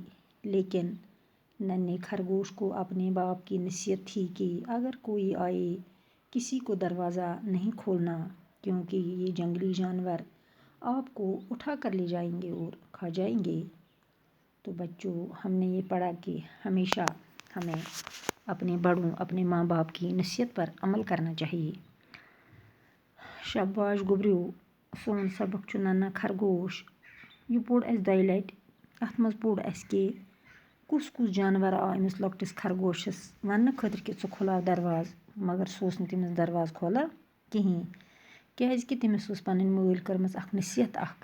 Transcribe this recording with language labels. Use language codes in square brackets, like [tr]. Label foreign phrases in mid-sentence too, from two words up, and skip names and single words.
[hi] लेकिन नन्हे खरगोश को अपने बाप की नसीहत थी कि अगर कोई आए किसी को दरवाज़ा नहीं खोलना, क्योंकि ये जंगली जानवर आपको उठा कर ले जाएंगे और खा जाएंगे। तो बच्चों, हमने ये पढ़ा कि हमेशा हमें अपने बड़ों, अपने माँ बाप की नसीहत पर अमल करना चाहिए। [ks] शाबाश गुब्रियो, सोन सबक छु नन्हा खरगोश। यह पोड़ अस दॉय लटि। अत मज पोड़ अस कि कुस कुस जानवर आ अमिस लॉकटिस खरगोशस वन्ने खतर कि छु खुलाव दरवाज, मगर सह ओस नह तमिस दरवाज खोलान कहीं, क्याजि तमिस ओस पनन मल करमस अख नसीहत अख।